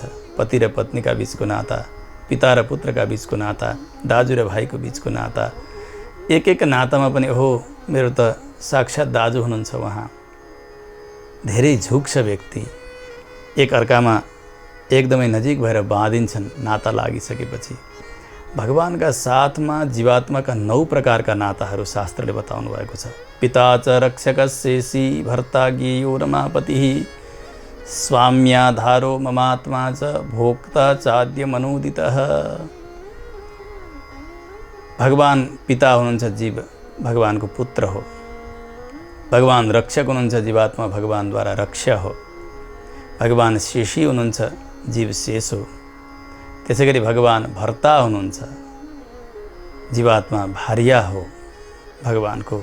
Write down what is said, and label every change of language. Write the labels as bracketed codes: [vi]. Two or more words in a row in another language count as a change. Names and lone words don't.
[ne] पति र पत्नीका बीचको नाता, पिता र पुत्रका बीचको नाता, दाजु र भाइको बीचको नाता, एक नातामा पनि ओहो मेरो त साक्षात् दाजु हुनुहुन्छ उहाँ। धेरै झुक्छ व्यक्ति, एक अर्कामा एकदमै नजिक भएर बाँधिन्छन् नाता लागिसकेपछि। भगवानका साथमा जीवात्माका 9 प्रकारका नाताहरू शास्त्रले बताउनु भएको छ। [sa] पिता च रक्षकस्येसी भर्ता ज्ञेयो रमापतिः स्वाम्याधारो ममात्मा च भोक्ता चाद्य मनोदितः। [ne] भगवान पिता हुनुहुन्छ, जीव भगवानको पुत्र हो। भगवान रक्षक हुनुहुन्छ, जीवात्मा भगवानद्वारा रक्ष्य हो। भगवान शेषी हुनुहुन्छ, जीव शेष हो। त्यसैगरी भगवान भर्ता हुनुहुन्छ, जीवात्मा भार्या हो भगवानको।